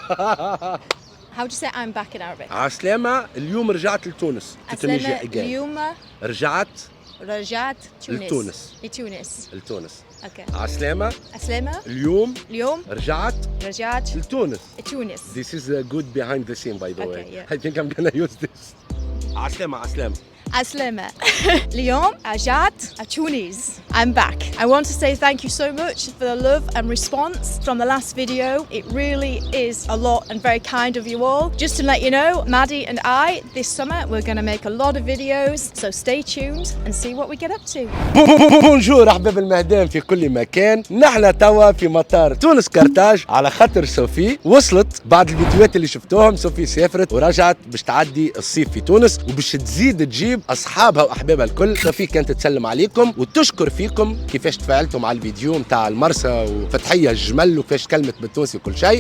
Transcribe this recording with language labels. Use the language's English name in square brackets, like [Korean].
[English] How do you say I'm back in Arabic? [Arabic] عسلامة، اليوم رجعت لتونس. عسلامة اليوم رجعت لتونس. لتونس. اوكي. عسلامة اليوم رجعت لتونس. تونس. [English] This is a good behind the scene, by the way. Yeah. I think I'm gonna use this. [Arabic] عسلامة. عسلامة. اليوم رجعت تونس. [English] I'm back. I want to say thank you so much for the love and response from the last video. It really is a lot and very kind of you all. Just to let you know, Maddie and I, this summer, we're going to make a lot of videos. So stay tuned and see what we get up to. [Arabic] بونجور أحباب المهدان في كل مكان. نحن توا في مطار تونس كرتاج على خاطر صوفي وصلت بعد الفيديوهات اللي شفتوهم. صوفي سافرت ورجعت باش تعدي الصيف في تونس وباش تزيد تجيب أصحابها وأحبابها الكل. صوفي كانت تسلم عليكم وتشكر فيكم كيفاش تفاعلتوا مع الفيديو نتاع المرسى وفتحيه الجمل وكيفاش كلمت بالتونسي وكل شيء.